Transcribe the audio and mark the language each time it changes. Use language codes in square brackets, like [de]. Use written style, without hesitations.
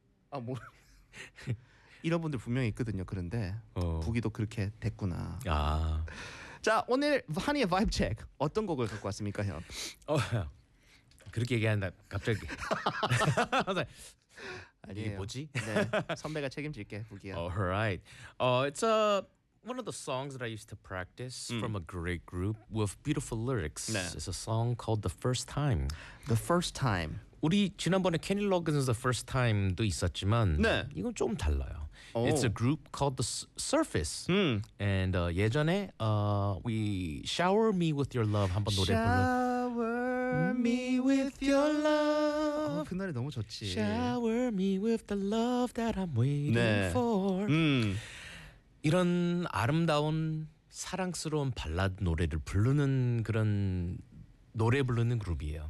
[ko] 아, 뭐 이런 분들 분명히 있거든요. 그런데 부기도 그렇게 됐구나. 아. 자, 오늘 하니의 Vibe Check 어떤 곡을 갖고 왔습니까, 형? 그렇게 얘기한다 갑자기. 아니에요. 이게 뭐지? 네, 선배가 책임질게, 부기야. [en] All right. It's one of the songs that I used to practice from a great group with beautiful lyrics. [ko] 네. [en] It's a song called The First Time. The First Time. [ko] 우리 지난번에 Kenny Loggins' The First Time도 있었지만 네. 이건 좀 달라요. [en] Oh. It's a group called The Surface. [ko] And 예전에 We Shower Me With Your Love 한번 노래 불러. [en] Shower me with your love. [ko] 그 노래 너무 좋지. [en] Shower me with the love that I'm waiting [ko] 네. [en] for. [ko] 이런 아름다운 사랑스러운 발라드 노래를 부르는 그런 노래 부르는 그룹이에요.